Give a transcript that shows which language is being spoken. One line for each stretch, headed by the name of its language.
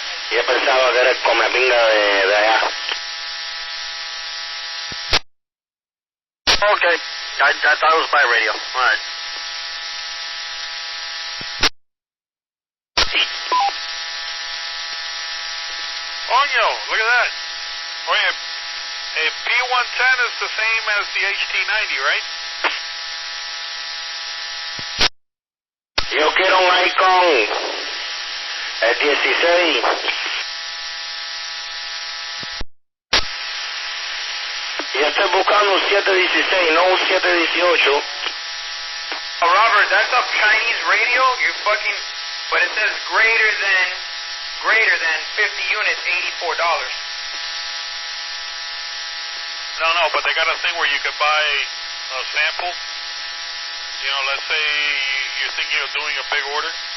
Spanish: Yo pensaba que era el comepinga de allá.
English: Okay. I thought it was by radio. All right. Coño, look at that. Oye, P110 is the same as the HT90, right?
Spanish: Yo quiero un icon. El 16. Yo estoy buscando un 716, no un 718.
English: Oh, Robert, that's a Chinese radio? You fucking... But it says greater than 50 units, $84. No, but they got a thing where you could buy a sample. You know, let's say you're thinking of doing a big order.